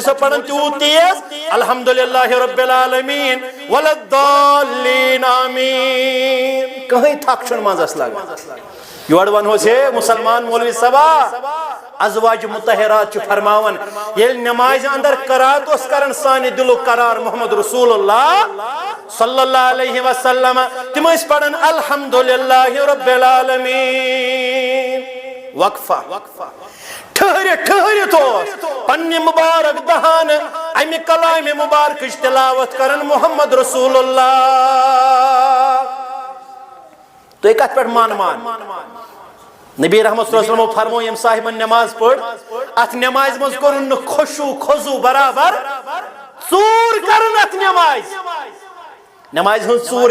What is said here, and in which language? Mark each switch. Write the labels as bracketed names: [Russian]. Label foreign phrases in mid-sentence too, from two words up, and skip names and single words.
[Kashmiri] صٲب پران تیوٗت تیز [Arabic] الحمدللہ رب العالمین وللضالین آمیٖن [Kashmiri] کٕہٕنۍ تھکھ چھُنہٕ منٛزس لگان یورٕ ونہوس ہے مسلمان مولوی صٲبا ازواج مطہرات چھِ فرماون ییٚلہِ نمازِ اندر قرات اوس کران سانہِ دلُک قرار محمد رسول اللہ [Arabic] صلی اللہ علیہ وسلم [Kashmiri] تِم ٲسۍ پران [Arabic] الحمدللہ رب العالمین [Kashmiri] وقفہ ٹھہرِتھ اوس پننہِ مبارک دہان امہِ کلامِ مبارکٕچ تلاوت کران [Arabic] محمد رسول اللہ [Kashmiri] تُہۍ کتھ پٮ۪ٹھ مان نبی رحمت [Arabic] صلی اللہ علیہ وسلم [Kashmiri] فرمو یم صاحبن نماز پڑھ ات نماز مز کرن نہ خشوع خضوع برابر ژور کرن ات نماز ہن ژور